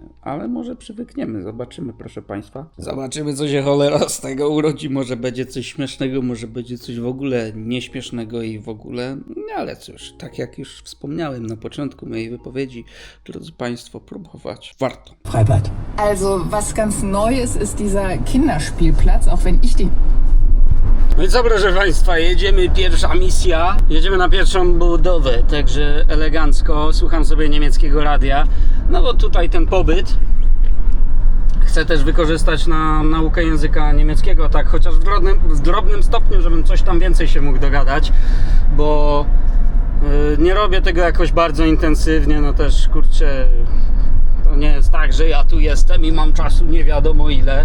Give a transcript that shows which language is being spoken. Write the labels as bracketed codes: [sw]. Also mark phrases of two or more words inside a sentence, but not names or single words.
[pl] Ale może przywykniemy, zobaczymy, proszę Państwa. Zobaczymy, co się cholera z tego urodzi, może będzie coś śmiesznego, może będzie coś w ogóle nieśmiesznego i w ogóle, ale cóż, tak jak już wspomniałem na początku mojej wypowiedzi, drodzy Państwo, próbować warto. Freibad. [de] Also, was ganz Neues ist dieser Kinderspielplatz, auch wenn ich den... [pl] No i co, proszę Państwa, jedziemy, pierwsza misja, jedziemy na pierwszą budowę, także elegancko, słucham sobie niemieckiego radia, no bo tutaj ten pobyt chcę też wykorzystać na naukę języka niemieckiego, tak chociaż w drobnym stopniu, żebym coś tam więcej się mógł dogadać, bo nie robię tego jakoś bardzo intensywnie, no też kurczę, to nie jest tak, że ja tu jestem i mam czasu nie wiadomo ile.